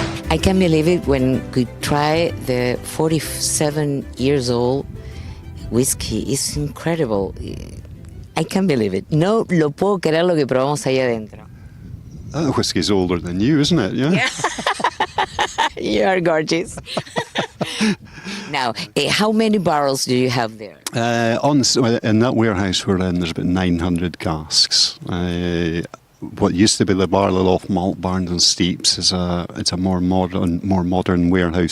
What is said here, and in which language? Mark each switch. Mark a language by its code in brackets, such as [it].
[en] I can't believe it when we try the 47 years old whiskey. It's incredible. I can't believe it. [es] No lo puedo creer lo que probamos ahí adentro. [en] That whiskey's older than you, isn't it? Yeah. You are gorgeous. Now, how many barrels do you have there? In that warehouse we're in, there's about 900 casks. What used to be the barley loft malt barns and steeps it's a more modern warehouse.